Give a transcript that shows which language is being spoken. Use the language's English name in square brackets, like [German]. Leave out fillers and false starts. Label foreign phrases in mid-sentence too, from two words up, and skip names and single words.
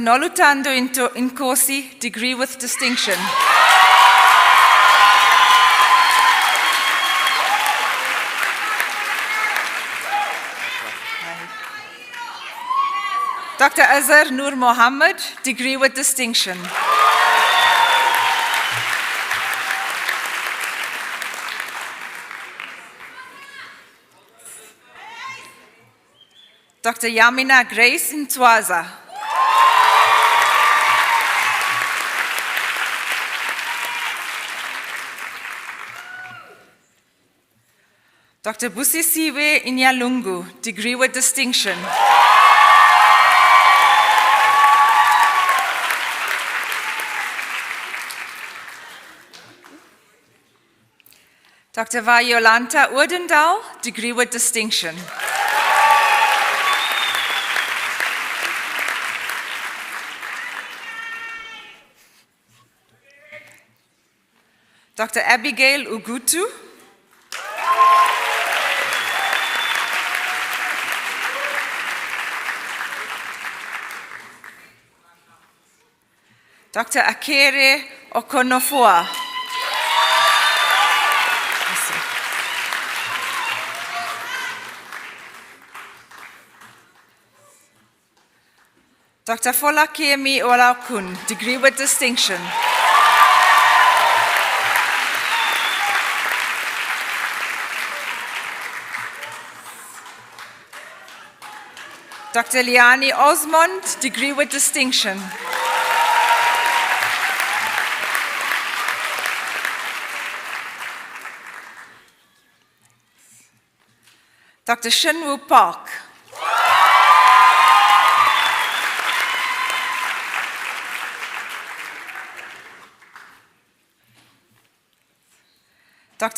[English] Nolutando Nkosi, degree with distinction. Dr. Azhar Nur Mohammed, degree with distinction. Dr. Yamina Grace Ntwaza. Dr. Busisiwe Inyalungu, degree with distinction. Dr. Vayolanta Odendaal, degree with distinction. Dr. Abigail Ugutu. Dr. Akere Okonofua. Dr. Folakemi Olaokun, degree with distinction. Dr. Liani Osmond, degree with distinction. Dr. Shinwoo Park. Dr.